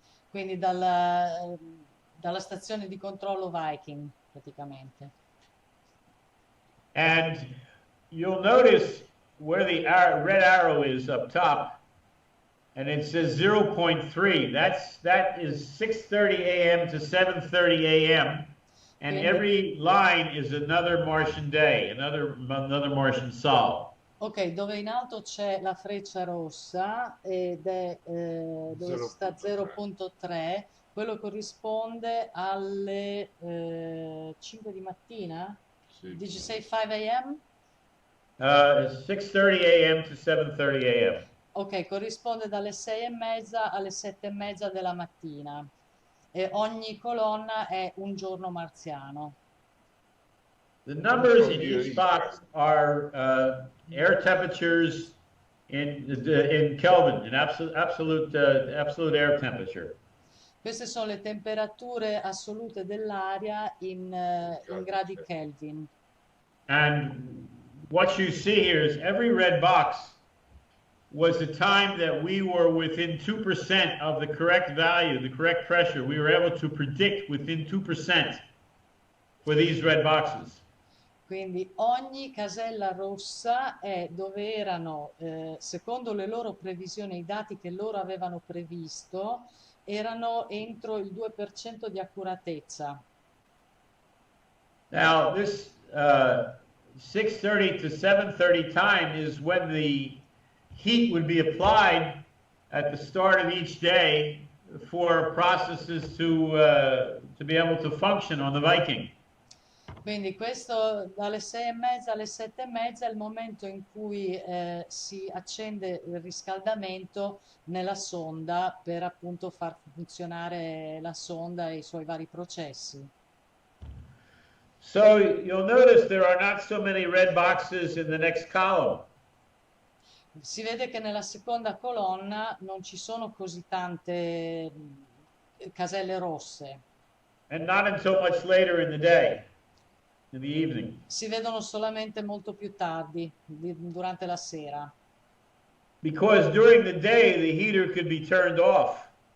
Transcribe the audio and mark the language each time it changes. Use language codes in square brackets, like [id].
[it] Quindi dalla stazione di controllo Viking, praticamente. [en] And you'll notice where the red arrow is up top, and it says 0.3. That is 6:30 a.m. to 7:30 a.m. And every line is another Martian day, another Martian sol. [it] Ok, dove in alto c'è la freccia rossa ed è dove sta 0.3, quello corrisponde alle 5 di mattina? [en] Did you say 5 a.m.? 6:30 a.m. to 7:30 a.m. [it] Ok, corrisponde dalle 6:30 alle 7:30 della mattina e ogni colonna è un giorno marziano. [en] The numbers in each box are air temperatures in Kelvin, in absolute air temperature. [it] Queste sono le temperature assolute dell'aria in gradi Kelvin. [en] And what you see here is every red box was the time that we were within 2% of the correct value, the correct pressure. We were able to predict within 2% for these red boxes. [it] Quindi ogni casella rossa è dove erano, secondo le loro previsioni, i dati che loro avevano previsto, erano entro il 2% di accuratezza. [en] Now, this 6:30 to 7:30 time is when the heat would be applied at the start of each day for processes to be able to function on the Viking. [it] Quindi questo dalle 6:30 alle 7:30 è il momento in cui si accende il riscaldamento nella sonda per appunto far funzionare la sonda e i suoi vari processi. [en] So you'll notice there are not so many red boxes in the next column. [it] Si vede che nella seconda colonna non ci sono così tante caselle rosse. [en] And not until much later in the day, in the evening. [it] Si vedono solamente molto più tardi, durante la sera. [en] Because during the day the heater could be turned off.